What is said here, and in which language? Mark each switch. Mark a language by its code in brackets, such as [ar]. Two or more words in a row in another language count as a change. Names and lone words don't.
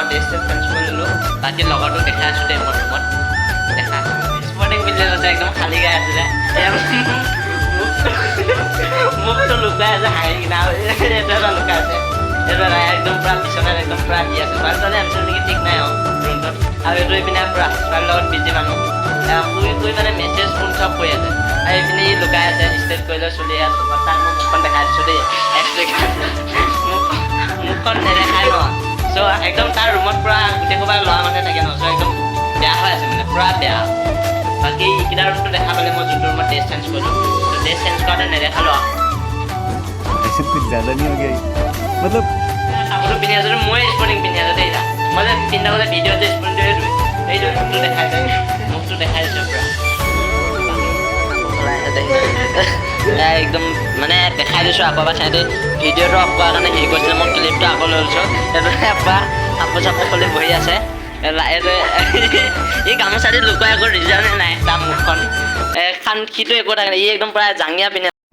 [as] ড্ৰেছটো চেঞ্জ কৰি ল'লোঁ বাকী লগৰটোক দেখাই আছোঁ দেই মোৰ ৰুমত দেখা স্পৰ্টিং পিন্ধি আছে একদম খালী গাই আছিলে মুখটো লুকাই আছে হাঁহি কিনা এইটো এটা লুকাই আছে এইটো এটা একদম পূৰা বিচনাত একদম পূৰা দি আছে ছোৱালীজনী আনিছোঁ নেকি ঠিক নাই আৰু ৰুমটোত আৰু এইটো এইপিনে পূৰা ছোৱালীৰ লগত বিজি মানুহ শুই মানে মেছেজ ফোন চব কৰি আছে আৰু এইপিনে ই লুকাই আছে ষ্টেট কৰি লৈ চলি আছোঁ তাক মই মুখখন দেখাই দিছোঁ দেই মুখখন নেদেখাই ন চ' একদম তাৰ ৰুমত পূৰা গোটেই সোপা ল'ৰা মানুহে থাকে ন চ' একদম বেয়া হৈ আছে মানে পূৰা বেয়া বাকী এইকেইটা ৰুমটো দেখা পালে মই যোনটো ৰুমত ড্ৰেছ চেঞ্জ কৰিলোঁ ত' ড্ৰেছ চেঞ্জ কৰোঁতে নেদেখালোঁ [hi] ऐसे कुछ ज़्यादा नहीं हो गया मतलब [as] কাপোৰটো পিন্ধি আছোঁ মই স্পৰ্টিং পিন্ধি আছোঁ দেই মই যে পিন্ধা বলে ভিডিঅ'তে স্পৰ্টিংটো এইটো মুখটো দেখাই যায় মুখটো দেখাই দিছোঁ পূৰা একদম মানে দেখাই দিছোঁ আকৌ এবাৰ সিহঁতে ভিডিঅ'টো অফ কৰাৰ কাৰণে হেৰি কৰিছিলে মই ক্লিপটো আকৌ লৈ লৈছোঁ সেইটোতে এবাৰ কাপোৰ চাপোৰ খুলি বহি আছে এই গামোচা দি লুকুৱাই আকৌ ৰিজনে নাই তাৰ মুখখন খান সিটো একো থাকে ই একদম প্ৰায় জাঙিয়া পিন্ধে